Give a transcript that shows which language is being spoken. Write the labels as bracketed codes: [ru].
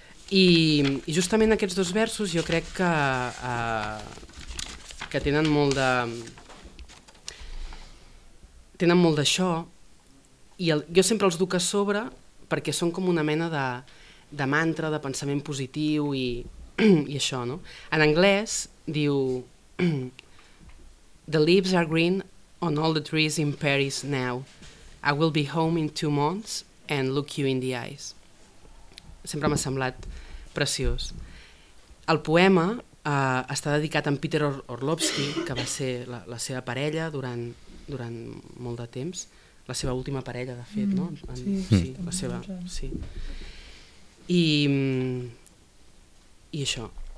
[ca] I justament aquests dos versos jo crec que tenen molt d'això, i jo sempre els duc a sobre perquè són com una mena de mantra, de pensament positiu i això, no? En anglès diu: [en] "The leaves are green on all the trees in Paris now. I will be home in 2 months and look you in the eyes." [ca] Sempre m'ha semblat preciós. El poema està dedicat a Peter Orlovsky, que va ser la seva parella durant molt de temps, la seva última parella, de fet, no? Sí, la seva. I això.